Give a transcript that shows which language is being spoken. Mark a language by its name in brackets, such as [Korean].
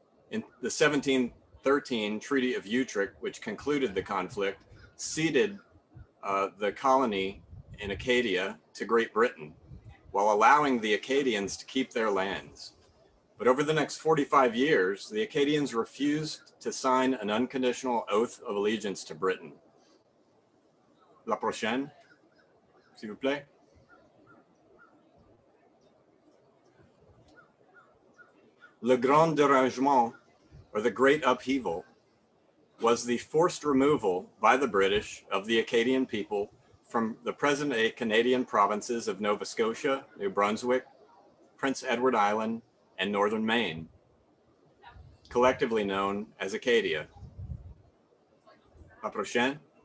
[English] In the 1713 Treaty of Utrecht, which concluded the conflict, ceded the colony in Acadia to Great Britain, while allowing the Acadians to keep their lands. But over the next 45 years, the Acadians refused to sign an unconditional oath of allegiance to Britain. [French] La prochaine, s'il vous plaît. [English] Le Grand Dérangement, or the Great Upheaval, was the forced removal by the British of the Acadian people from the present-day Canadian provinces of Nova Scotia, New Brunswick, Prince Edward Island, and northern Maine, collectively known as Acadia. [French] La prochaine.